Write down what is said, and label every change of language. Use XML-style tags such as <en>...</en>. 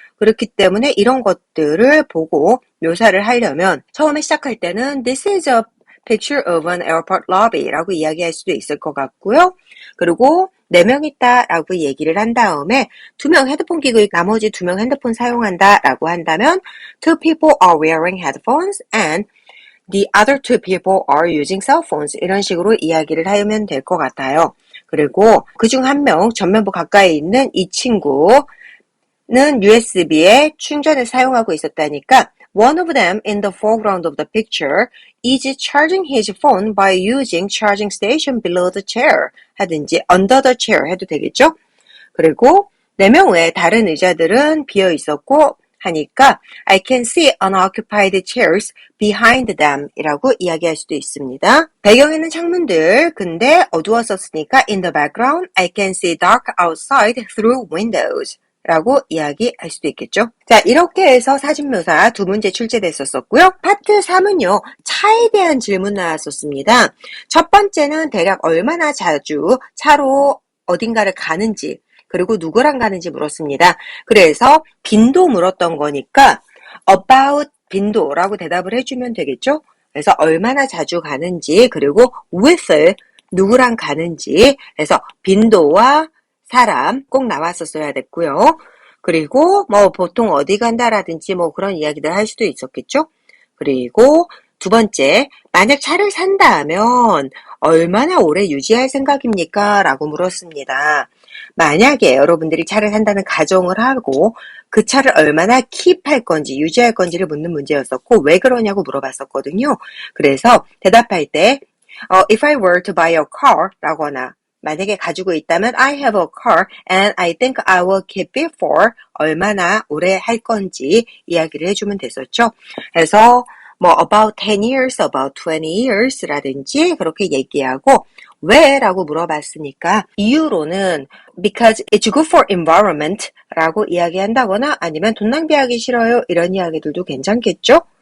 <ko>그렇기 때문에 이런 것들을 보고 묘사를 하려면 처음에 시작할 때는</ko> <en>This is a picture of an airport lobby</en> <ko>라고 이야기할 수도 있을 것 같고요. 그리고 4명 있다 라고 얘기를 한 다음에 2명 헤드폰 끼고 나머지 2명 핸드폰 사용한다 라고 한다면</ko> <en>Two people are wearing headphones and the other two people are using cell phones</en> <ko>이런 식으로 이야기를 하면 될 것 같아요. 그리고 그중 한 명 전면부 가까이 있는 이 친구는 USB에 충전을 사용하고 있었다니까</ko> <en>One of them in the foreground of the picture is charging his phone by using charging station below the chair 하든지 under the chair</en> <ko>해도 되겠죠? 그리고 4명 외에 다른 의자들은 비어 있었고 하니까</ko> <en>I can see unoccupied chairs behind them</en> <ko>이라고 이야기할 수도 있습니다. 배경에는 창문들, 근데 어두웠었으니까</ko> <en>in the background I can see dark outside through windows</en> <ko>라고 이야기할 수도 있겠죠. 자, 이렇게 해서 사진묘사 2문제 출제됐었고요. 파트 3은요. 차에 대한 질문 나왔었습니다. 첫 번째는 대략 얼마나 자주 차로 어딘가를 가는지, 그리고 누구랑 가는지 물었습니다. 그래서 빈도 물었던 거니까 about 빈도라고 대답을 해주면 되겠죠. 그래서 얼마나 자주 가는지, 그리고 with 누구랑 가는지, 그래서 빈도와 사람 꼭 나왔었어야 됐고요. 그리고 뭐 보통 어디 간다라든지 뭐 그런 이야기들 할 수도 있었겠죠. 그리고 두 번째, 만약 차를 산다면 얼마나 오래 유지할 생각입니까? 라고 물었습니다. 만약에 여러분들이 차를 산다는 가정을 하고 그 차를 얼마나 킵할 건지 유지할 건지를 묻는 문제였었고 왜 그러냐고 물어봤었거든요. 그래서 대답할 때</ko> <en>If I were to buy a car</en> <ko>라거나 만약에 가지고 있다면</ko> <en>I have a car and I think I will keep it for</en> <ko>얼마나 오래 할 건지 이야기를 해주면 됐었죠. 그래서 뭐 about 10 years, about 20 years 라든지 그렇게 얘기하고 왜? 라고 물어봤으니까 이유로는</ko> <en>because it's good for environment</en> <ko>라고 이야기한다거나 아니면 돈 낭비하기 싫어요 이런 이야기들도 괜찮겠죠?</ko>